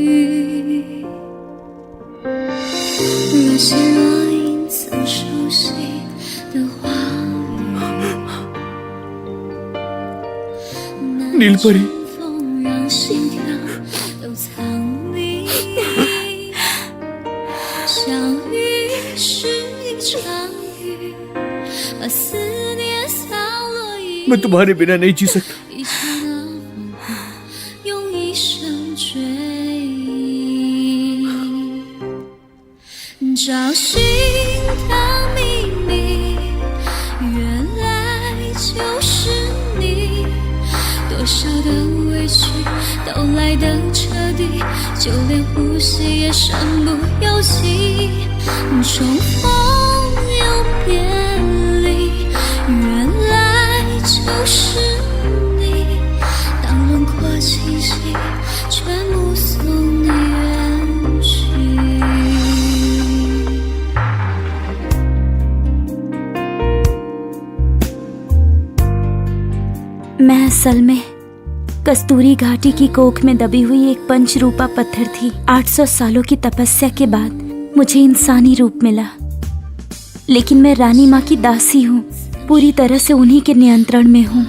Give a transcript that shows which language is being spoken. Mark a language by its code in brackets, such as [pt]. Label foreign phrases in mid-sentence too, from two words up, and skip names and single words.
[zh] 若即若隐，曾熟悉的话语， [hi] नीलपरी, [zh] 风让心跳都藏匿。相遇是一场雨，把思念洒落一 [hi] मैं तुम्हारे बिना नहीं जी सकता। [zh] 一刹那风波，用一生追忆，找寻的秘密，原来就是你。多少的委屈都来得彻底，就连呼吸也身不由己。重逢又别离，原来就是你。当轮廓清晰，却目送你远去。 [hi] मैं असल में कस्तूरी घाटी की कोख में दबी हुई एक पंचरूपा पत्थर थी। 800 सालों की तपस्या के बाद मुझे इंसानी रूप मिला, लेकिन मैं रानी माँ की दासी हूँ, पूरी तरह से उन्हीं के नियंत्रण में हूँ।